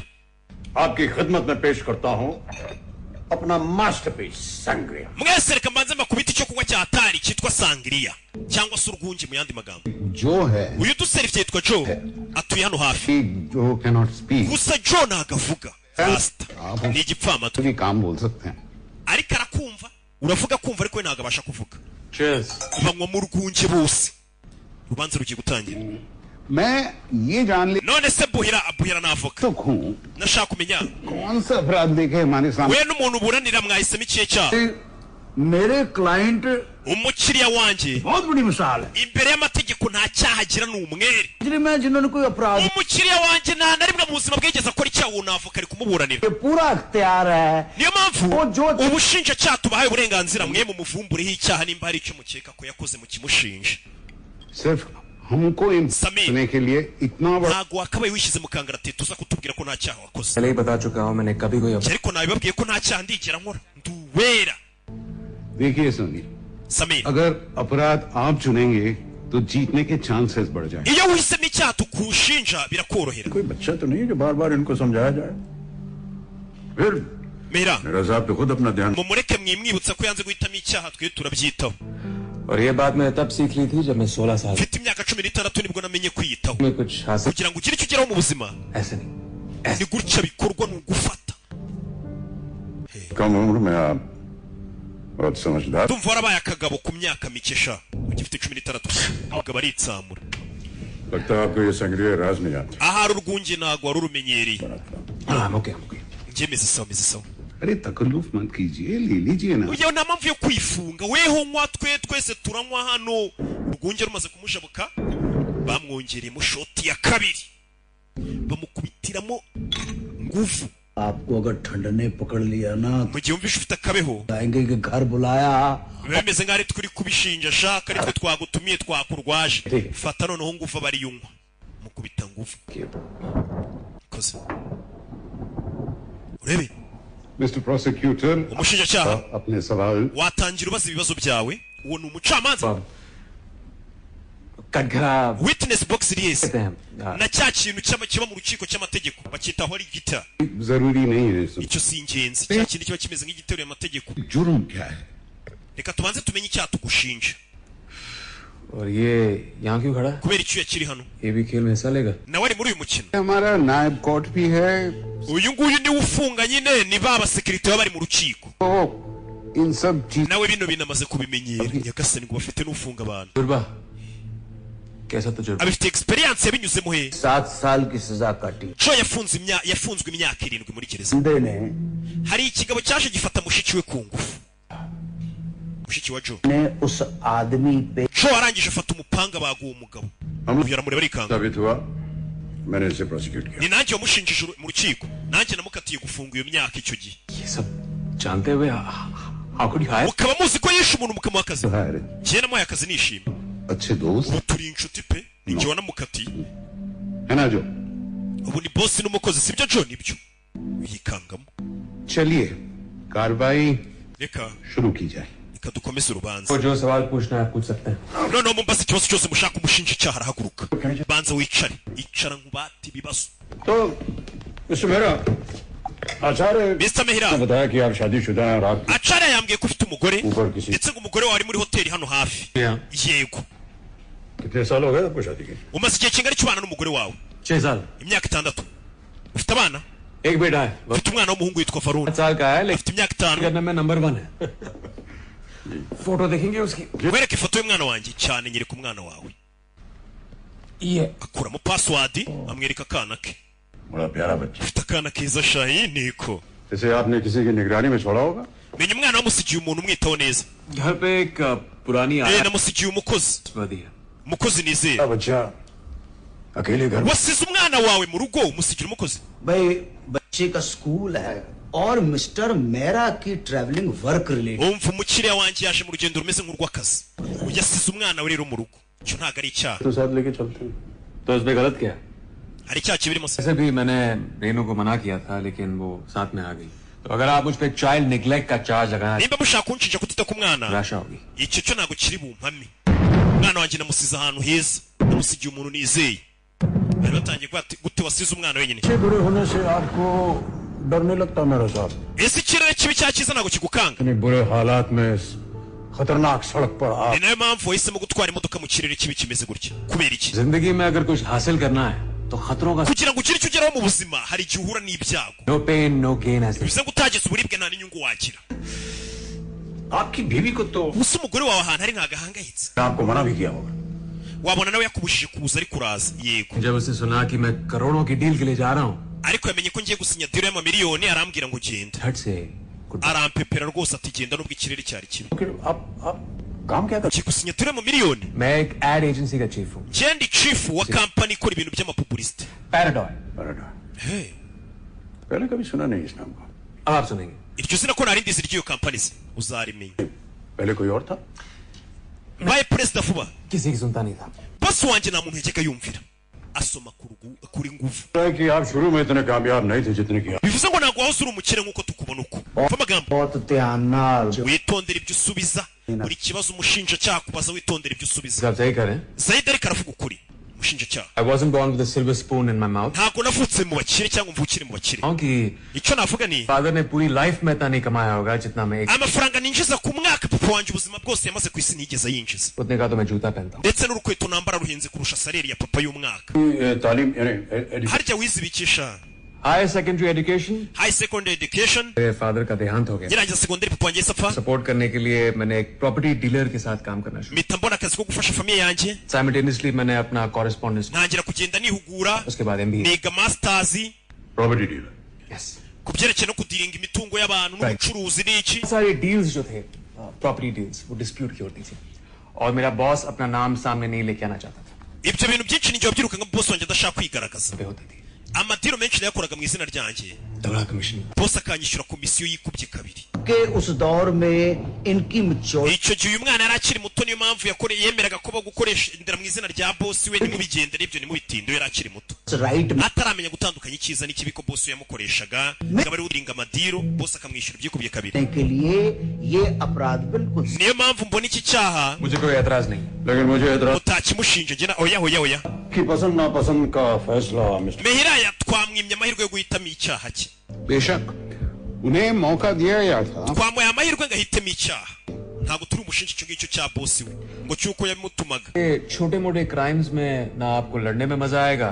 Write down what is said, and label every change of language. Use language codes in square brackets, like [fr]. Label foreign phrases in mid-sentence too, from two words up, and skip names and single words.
[hi] आपकी खिदमत में पेश करता हूं अपना मास्टरपीस संग्रिया [rw] mwese reka mbanze makubita icyo kunywa cya hatari cyitwa sangria cyangwa se urwungi mu yandi magambo [hi] जो है [rw] uyu duserivye yitwa Joe atuye hano hafi [en] जो cannot speak [rw] gusa Joe nagavuga rasta ni igipfamatwi [hi] भी काम बोल सकते हैं [rw] ariko arakumva uravuga kumva ariko we ntabwo abasha kuvuga cheers banywa mu rwunge bose urubanza rugiye gutangira [hi] मैं ये जान ले [rw] none se buhira navoka [hi] तो हूँ [rw] nashaka kumenya [hi] कौन सा अपराध देखे हमारे सामने [rw] we n'umuntu uburanira mwahisemo ikihe cyaha [hi] मेरे क्लाइंट [rw] umukiriya wanjye [hi] बहुत बड़ी मिसाल है [rw] imbere y'amategeko nta cyaha agira ni umwere [hi] में जिन्होंने कोई अपराध [rw] umukiriya wanjye nta na rimwe mu buzima bwigeze akora icyaha uwo navoka ari kumuburanira [hi] ये पूरा अख्तियार है [rw] niyo mpamvu ubushinjacyaha tubahaye uburenganzira mwe mu muvumbureho icyaha nimba hari icyo mukeka ko yakoze mu kimushinja [hi] सिर्फ हमको सुनने के लिए इतना बड़ा [rw] ntabwo wakabaye wishyize mu kangaratete uza kutubwira ko nta cyaha wakoze [hi] पहले ही बता चुका हूँ मैंने कभी कोई [rw] ariko nabibabwiye ko nta cyaha ndigera nkora nduwera [hi] देखिए सोनी Samir अगर अपराध आप चुनेंगे तो जीतने के चांसेस बढ़ जाएंगे [rw] iyo uhisemo icyaha tukushinja birakorohera [hi] कोई बच्चा तो नहीं है जो बार बार इनको समझाया जाए फिर [rw] mera [hi] मेरा साहब तो खुद अपना ध्यान [rw] mumureke mwimwibutsa ko yanze guhitamo icyaha twe turabyitaho [hi] और ये बात मैं तब सीख ली थी जब मैं 16 साल [rw] mfite imyaka 16 nibwo namenye kwiyitaho [hi] में कुछ हासिल [rw] kugira ngo ugire icyo ugeraho mu buzima [hi] ऐसे नहीं [rw] ni gutya bikorwa ni ugufata [hi] कम उम्र में आप बहुत समझदार [rw] ndumva warabaye akagabo ku myaka mike sha ugifite 16 umugabo aritsamura [hi] लगता है आपको ये संग्रह राज नहीं आता [rw] ahari urwunge ntabwo wari urumenyereye [hi] हाँ ओके [rw] njye meze sawa [hi] अरे तकल्लुफ मत कीजिए ले लीजिए ना [rw] uyu nta mpamvu yo kwifunga weho nywa twese turanywa hano urwunge rumaze kumujabuka bamwongereyemo shoti ya kabiri bamukubitiramo nguvu [hi] आपको अगर ठंड ने पकड़ लिया ना [rw] mu gihe wumvishe ufite akabeho [hi] आएंगे कि घर बुलाया [rw] biba bimeze nk'aho ari turi kubishinja shaka ari twe twagutumiye twakurwaje fata noneho nguvu aba ari yunywa mukubita nguvu koze urebe [en] Mister Prosecutor [rw] umushinjacyaha [hi] अपने सवाल [rw] watangira ubaza ibibazo byawe uwo ni umucamanza [hi] कटघरा [en] witness box [rw] riyese [hi] कहते हैं [rw] na cya kintu kiba mu rukiko cy'amategeko bakitaho ari gita [hi] जरूरी नहीं है [rw] icyo si ingenzi cya kintu kiba kimeze nk'igiteruye amategeko [hi] जुर्म क्या है [rw] reka tubanze tumenye icyaha tugushinja [hi] और ये यहाँ क्यों खड़ा है [rw] kubera icyuya kiri hano [hi] ये भी खेल में हिस्सा लेगा [rw] nawe ari muri uyu mukino [hi] हमारा नायब कोर्ट भी है [rw] uyu nguyu niwe ufunga nyine ni ba basekirite baba bari mu rukiko [hi] तो इन सब चीज [rw] nawe bino binamaze kubimenyera nyagasani ngo bafite n'ufunga abantu [hi] दुर्बा कैसा तजुर्बा [rw] abifite experience yabinyuzemo he [hi] 7 साल की सजा काटी [rw] co yafunzwe imyaka 7 muri gereza [hi] बंदे ने [rw] hari ikigabo cyaje gifata mushiki we ku ngufu mushiki wa Joe [hi] ने उस आदमी पे [rw] co arangije afata umupanga baguha umugabo uyu aramureba arikanga [hi] साबित हुआ मैंने इसे प्रोसिक्यूट किया [rw] ni nanjye wamushinjije mu rukiko nanjye namukatiye gufunga iyo myaka icyo gihe [hi] ये सब जानते हुए [en] how could you hire [rw] mukaba muzi ko yishe umuntu mukamuha akazi [hi] है [rw] njye namuhaye akazi nishima [hi] अच्छे दोस्त [rw] ubu turi inshuti pe ninjye wanamukatiye [hi] है ना जो [rw] ubu ni boss n'umukozi sibyo John ibyo yikangamo [hi] चलिए कार्रवाई [rw] reka [hi] शुरू की जाए [rw] reka dukomeze urubanza [hi] तो जो सवाल पूछना है पूछ सकते हैं [rw] noneho mumbaza ikibazo cyose mushaka umushinja icyaha arahaguruka banza wicare icara nkubati ibibazo [hi] तो मिस्टर मेहरा आचार्य Mr. Mehra ने बताया कि आप शादीशुदा हैं और आप [rw] Acharya yambwiye ko ufite umugore [hi] ऊपर किसी [rw] ndetse ngo umugore wawe ari muri hoteli hano hafi yego [hi] कितने साल हो गए आपको शादी के [rw] umaze igihe kingana cy'ubana n'umugore wawe [hi] 6 साल [rw] imyaka 6 ufite abana [hi] एक बेटा है [rw] ufite umwana w'umuhungu witwa Farun [hi] 5 साल का है लेकिन [rw] afite imyaka 5 [hi] करने में नंबर 1 है फोटो देखेंगे उसकी [rw] wereke ifoto y'umwana wanjye cyane nyereka umwana wawe [hi] ये [rw] akuramo password amwereka akana ke [hi] बड़ा प्यारा बच्चा [rw] ufite akana keza shayi niko [hi] इसे आपने किसी की निगरानी में छोड़ा होगा [rw] menya umwana wamusigiye umuntu umwitaho neza [hi] घर पे एक पुरानी [rw] namusigiye umukozi [hi] है [rw] umukozi nizeye [hi] बच्चा अकेले घर में [rw] wasize umwana wawe mu rugo umusigira umukozi [hi] भाई बच्चे का स्कूल है और मिस्टर मेहरा की [en] travelling work related [rw] umva umukiriya wanjye yaje mu rugendo rumeze nk'urw'akazi yasize umwana we rero mu rugo icyo ntabwo ari icyaha [hi] तो साथ लेके चलते हैं तो इसमें गलत क्या है [rw] hari icyaha kibirimo se [hi] वैसे भी मैंने रेनू को मना किया था लेकिन वो साथ में आ गई तो अगर आप मुझ पे [en] child neglect [hi] का चार्ज लगाना [rw] nimba mushaka kunshinja kutita ku mwana [hi] निराशा होगी [rw] icyo cyo ntabwo kiri bumpame umwana wanjye namusize ahantu heza namusigiye umuntu nizeye bari batangiye gute wasize umwana wenyine [hi] अच्छे बुरे होने से आपको डर नहीं लगता मेरा साहब [rw] ese ikirere kibi cya cyiza ntabwo kigukanga [hi] इतने बुरे हालात में इस खतरनाक सड़क पर आप [rw] ni nayo mpamvu wahisemo gutwara imodoka mu kirere kibi kimeze gutya kubera iki [hi] जिंदगी में अगर कुछ हासिल करना है तो खतरों का [rw] kugira ngo ugire icyo ugeraho mu buzima hari igihe uhura n'ibyago [en] no pain no gain ऐसे [rw] bivuze ngo utageze uburibwe nta n'inyungu wagira [hi] आपकी बीवी को तो [rw] gusa umugore wawe ahantu ari ntabwo ahangayitse [hi] आपको मना भी किया होगा [rw] wabona nawe yakubujije kuza ariko uraza yego [hi] जब उसने सुना कि मैं करोड़ों की डील के लिए जा रहा हूँ [rw] ariko yamenye ko ngiye gusinya diro y'amamiliyoni arambwira ngo genda [hi] झट से [en] good bye. [rw] arampepera rwose ati genda nubwo ikirere cyari kibi [hi] फिर आप काम क्या करते [rw] ugiye gusinya diro y'amamiliyoni [hi] मैं एक [en] ad agency [hi] का चीफ हूँ [rw] ngende chief wa kampani ikora ibintu by'amapubulisite [hi] पैराडॉय hey पहले कभी सुना नहीं इस नाम को अब आप सुनेंगे [rw] iryo zina ko nari ndizi ry'iyo kampani se uzarimenya [hi] पहले कोई और था [rw] mbaye perezida vuba [hi] किसी की सुनता नहीं था [rw] bosi wanjye nta muntu yajyaga yumvira asoma kuri nguvu [hi] कि आप शुरू में इतने कामयाब नहीं थे जितने की [rw] bivuze ngo ntabwo wahoze uri umukire nk'uko tukubona uko umva amagambo [hi] बहुत ध्यान नाल [rw] witondera ibyo usubiza buri kibazo umushinjacyaha kubaza witondera ibyo usubiza [hi] आप सही करें [rw] Zaid ariko aravuga ukuri umushinjacyaha [en] I wasn't born with a silver spoon in my mouth [rw] ntabwo navutse mu bakire cyangwa mvukire mu bakire [hi] क्योंकि [rw] icyo navuga ni [hi] फादर ने पूरी लाइफ में इतना नहीं कमाया होगा जितना मैं एक [rw] amafaranga ninjiza ku mwaka papa wanjye ubuzima bwose yamaze ku isi ntiyigeze yinjiza [hi] उतने का तो मैं जूता पहनता हूँ [rw] ndetse n'urukweto nambara ruhenze kurusha saleri ya papa y'umwaka [hi] तालीम [rw] harya wizibikisha [en] higher secondary education high secondary education [hi] मेरे फादर का देहांत हो गया [rw] ngirangiza segonderi papa wanjye sapfa [hi] सपोर्ट करने के लिए मैंने एक [en] property dealer [hi] के साथ काम करना शुरू [rw] mpita mbona akazi ko gufasha famiye yanjye [hi] साइमल्टेनियसली मैंने अपना कॉरेस्पॉन्डेंस [rw] ntangira kugenda nihugura [hi] उसके बाद MBA [rw] niga masters [en] property dealer यस [rw] ku byerekeye no kudiringa imitungo y'abantu n'ubucuruzi n'iki [hi] सारी डील्स जो थे [en] property deals [hi] वो डिस्प्यूट की होती थी और मेरा बॉस अपना नाम सामने नहीं लेके आना चाहता था [rw] ibyo bintu byinshi ninjye wabyiruka nka bosi wanjye adashaka kwigaragaza [hi] पे होती थी [rw] amadiro menshi nayakoraga mu izina ryanjye [hi] तगड़ा कमीशन [rw] bosi akanyishyura komisiyo yikubye kabiri [hi] के उस दौर में इनकी मैच्योरिटी [rw] icyo gihe uyu mwana yari akiri muto niyo mpamvu yemeraga ko gukoresha indera mu izina rya bosi we ntimubigendere ibyo ntimubitinde yari akiri muto [hi] राइट [rw] ataramenya gutandukanya icyiza n'ikibi ko bosi yamukoreshaga akaba ari uringa amadiro bosi akamwishyura ibyikubye kabiri [hi] के लिए ये अपराध बिल्कुल [rw] niyo mpamvu mbona iki cyaha [hi] मुझे कोई एतराज नहीं लेकिन मुझे एतराज [rw] utakimushinja njye oya oya oya [hi] की पसंद नापसंद का फैसला मिस्टर [rw] mehiraya twamwimye amahirwe yo guhitamo icyaha cye [hi] बेशक उन्हें मौका दिया गया था [rw] twamuhaye amahirwe ngo ahitemo icyaha ntabwo turi umushinja icyo ngicyo cya bosi we ngo cyuko yamutumaga [hi] ये छोटे मोटे क्राइम्स में ना आपको लड़ने में मजा आएगा